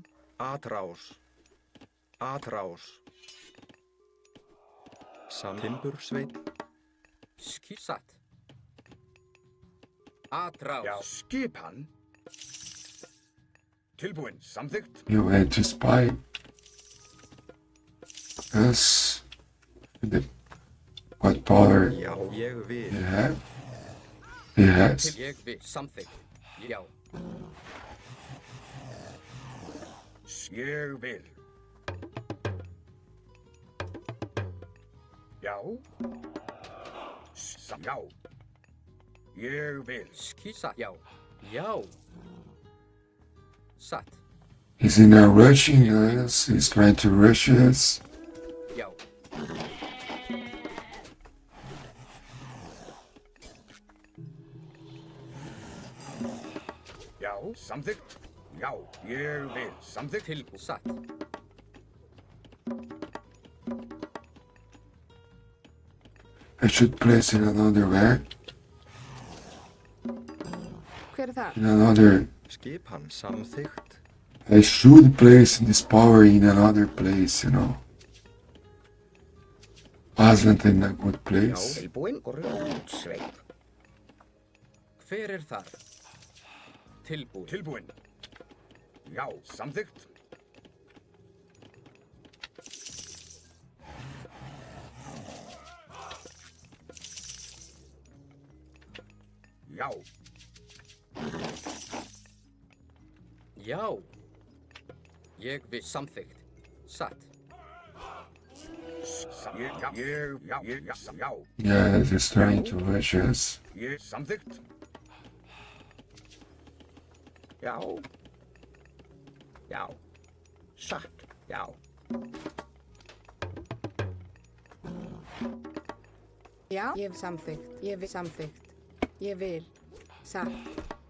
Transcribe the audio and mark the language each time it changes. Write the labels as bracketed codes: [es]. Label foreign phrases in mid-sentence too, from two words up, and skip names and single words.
[es] Atrás. Atrás. [is] Timbur, sveit. Skissat. Atrás. Já, skipan. Tilbúin. Samþykkt. [en] You went to spy us. What power [is] Já, ég vil. [en] you have? He has. [is] Ég vil samþykkt. Já. Ég vil. Já. Já. Ég vil. Skissat. Já. Já. Satt. [en] He's in there rushing us. He's trying to rush us. [is] Já. Já, samþykkt. Já, ég vil. Samþykkt. Tilbúið. Satt. [en] I should place it another way. [is] hver þar, [en] In another. [is] Skipan. Samþykkt. [en] I should place this power in another place, you know. Wasn't in a good place. [is] Tilbúin. Grjótsveit. Hver er þar? Tilbúið. Tilbúin. Já, samþykkt. Já, Já. Ég vil samþykkt. Satt. já, [en] Yeah, he's trying to rush us. [is] ég samþykkt. Já. Já. Satt. Já. Já, ég vil samþykkt. Ég vil samþykkt. Ég vil. Satt.